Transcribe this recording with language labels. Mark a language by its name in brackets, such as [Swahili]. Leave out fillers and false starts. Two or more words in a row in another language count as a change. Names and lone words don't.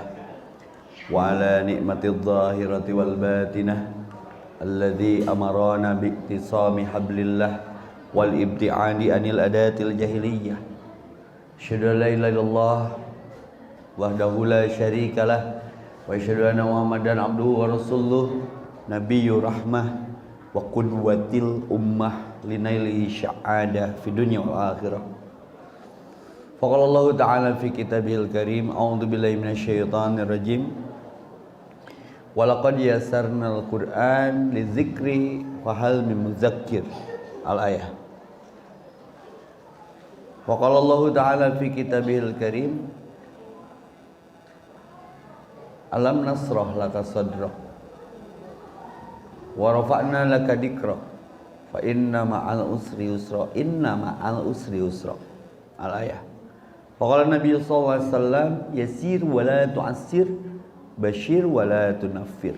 [Arabic] وعلى نعمة الظاهرة والباطنة الذي أمرنا باعتصام حبل الله والابتعاد عن العادة الجاهلية. أشهد أن لا إله إلا الله وحده لا شريك له وأشهد أن محمدا عبده ورسوله نبي الرحمة وقدوة الأمة لنيله السعادة في الدنيا والآخرة. فقال الله تعالى في كتابه الكريم، أعوذ بالله من الشيطان الرجيم. ولقد يسرنا القرآن للذكر فهل من مدكر. الآية. فقال الله تعالى في كتابه الكريم، ألم نشرح لك صدرك ورفعنا لك ذكرك فإن مع العسر يسرا، إن مع العسر يسرا. الآية. فقال النبي صلى الله عليه وسلم، يسر ولا تعسر، بشر ولا تنفر.